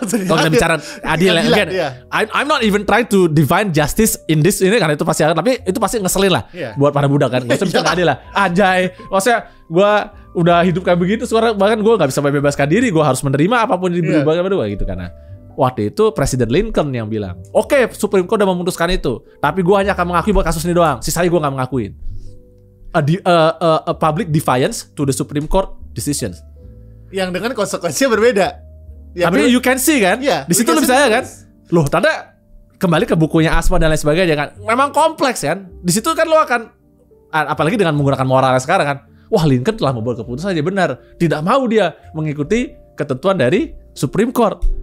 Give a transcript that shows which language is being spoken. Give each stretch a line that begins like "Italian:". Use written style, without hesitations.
Indonesian: Kalau kita bicara adil again,
English: I'm not even trying to define justice in this
Indonesian: ini karena itu pasti akan, tapi itu pasti ngeselin lah buat para budak kan. Nggak usah bicara adil lah, anjay. Maksudnya gue udah hidup kayak begitu sekarang bahkan gue nggak bisa bebaskan diri, gue harus menerima apapun yang diberi berdua gitu karena waktu itu Presiden Lincoln yang bilang, oke, Supreme Court udah memutuskan itu, tapi gue hanya akan mengakui buat kasus ini doang, sisanya gue nggak mengakuin.
English: A public defiance to the Supreme Court decisions.
Indonesian: Yang dengan konsekuensinya berbeda. Tapi
English: you can see
Indonesian: kan, di situ lu bisa ya kan, loh tanda kembali ke bukunya Asma dan lain sebagainya kan, memang kompleks kan. Di situ kan lu akan, apalagi dengan menggunakan moralnya sekarang kan, wah Lincoln telah membuat keputusan yang benar, tidak mau dia mengikuti ketentuan dari Supreme Court.